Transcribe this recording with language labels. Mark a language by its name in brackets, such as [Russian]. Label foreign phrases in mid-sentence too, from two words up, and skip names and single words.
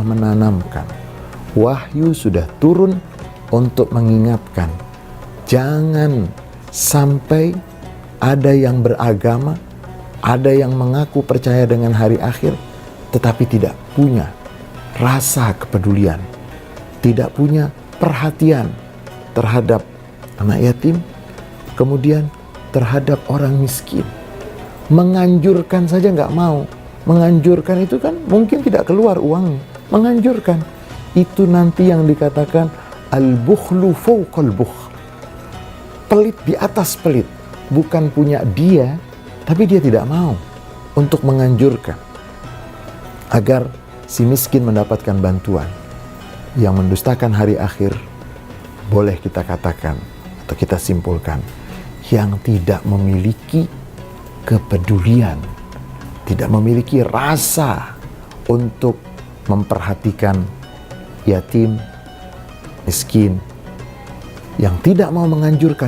[Indonesian] menanamkan, wahyu sudah turun untuk mengingatkan, jangan sampai ada yang beragama, ada yang mengaku percaya dengan hari akhir, tetapi tidak punya rasa kepedulian, tidak punya perhatian terhadap anak yatim, kemudian terhadap orang miskin. Menganjurkan saja nggak mau. Menganjurkan itu kan mungkin tidak keluar uangnya. Menganjurkan itu nanti yang dikatakan [Arabic] البخل فوق البخل. [Indonesian] Pelit di atas pelit. Bukan punya dia, tapi dia tidak mau untuk menganjurkan agar si miskin mendapatkan bantuan. Yang mendustakan hari akhir, boleh kita katakan atau kita simpulkan, yang tidak memiliki kepedulian, tidak memiliki rasa untuk memperhatikan yatim, miskin, yang tidak mau menganjurkan.